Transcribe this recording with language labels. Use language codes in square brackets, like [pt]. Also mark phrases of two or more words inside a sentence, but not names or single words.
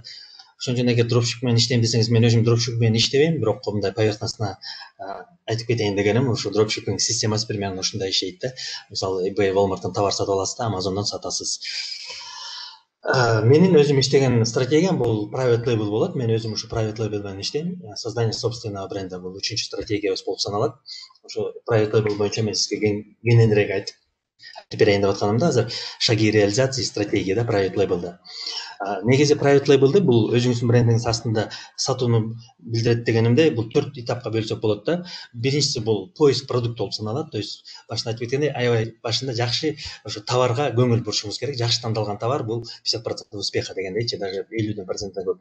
[ky] Ошон үчүн эгер дропшиппинг менен иштейм десеңиз, мен өзүм дропшиппинг менен иштебейм, бирок мындай поверхностно айтып кетейин дегеним, ушу дропшиппинг системасы примерно ушундай иштейт да. Мисалы eBay, Walmart'тан товар сатып аласыз да, Amazon'дан сатасыз. Менин өзүм иштеген стратегиям бул [en] private label [ky] болот. Мен өзүм ушу [en] private label [ky] менен иштейм. [ru] Создание собственного бренда [ky] бул 3-чү стратегиябыз болуп саналат. Ошо [en] private label [ky] боюнча мен сизге кененирээк айтып берейин деп атканымда, азыр [ru] шаги реализации стратегия [ky] да [en] private label'да. [ky] Негизи [en] private label'ды [ky] бул өзүңүздүн брендиңиз астында сатууну билдирет дегенимде, бул 4 этапка бөлсөк болот да. Биринчиси бул [ru] поиск продукт [ky] болуп саналат. [ru] То есть [ky] башында айтып кеткендей, аябай башында жакшы ошо товарга көңүл бурушуңуз керек. Жакшы тандалган товар бул 50% успеха дегендейчи, даже 50% көп.